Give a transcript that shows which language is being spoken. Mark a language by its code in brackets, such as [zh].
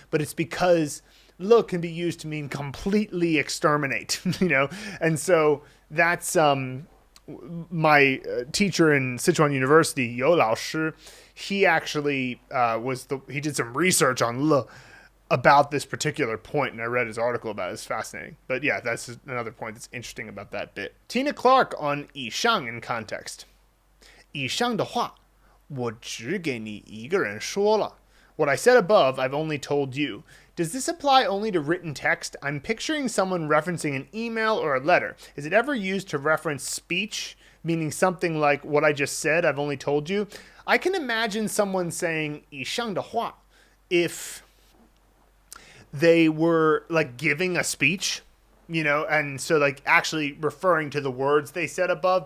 [en] But it's because le can be used to mean completely exterminate, and so that's my teacher in Sichuan University, You Lao Shi. He actually he did some research on le about this particular point, and I read his article about it. It's fascinating. But yeah, that's another point that's interesting about that bit. Tina Clark on 以上 in context. [zh] 以上的话我只给你一个人说了. [en] What I said above, I've only told you. Does this apply only to written text? I'm picturing someone referencing an email or a letter. Is it ever used to reference speech, meaning something like what I just said, I've only told you? I can imagine someone saying [zh] 以上的话 [en] if they were like giving a speech, and so like actually referring to the words they said above.